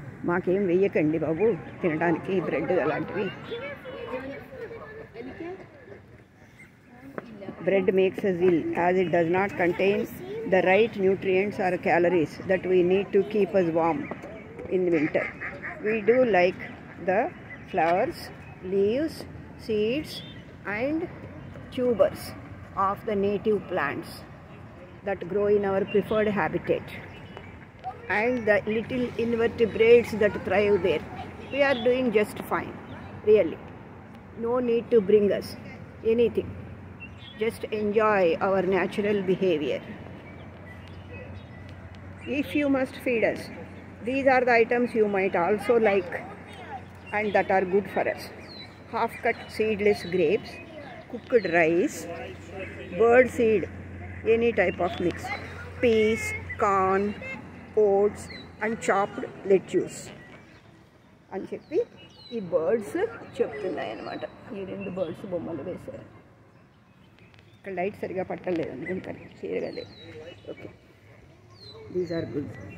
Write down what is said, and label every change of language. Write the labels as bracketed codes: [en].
[te] మాకేం వెయ్యకండి బాబు తినడానికి బ్రెడ్ అలాంటివి. [en] Bread makes us ill as it does not contain the right nutrients or calories that we need to keep us warm in winter. We do like the flowers, leaves, seeds and tubers of the native plants that grow in our preferred habitat and the little invertebrates that thrive there. We are doing just fine, really. No need to bring us anything. Just enjoy our natural behavior. If you must feed us, these are the items you might also like and that are good for us. Half-cut seedless grapes, cooked rice, bird seed, any type of mix, peas, corn, oats and chopped lettuce. [te] అని చెప్పి ఈ birds చెప్తున్నాయి అన్నమాట. ఈ రెండు birds బొమ్మలు వేశారు. ఇక్కడ లైట్ సరిగా పట్టలేదు అనుకుంటాను, క్లియర్గా లేదు. Okay, [en] These are good.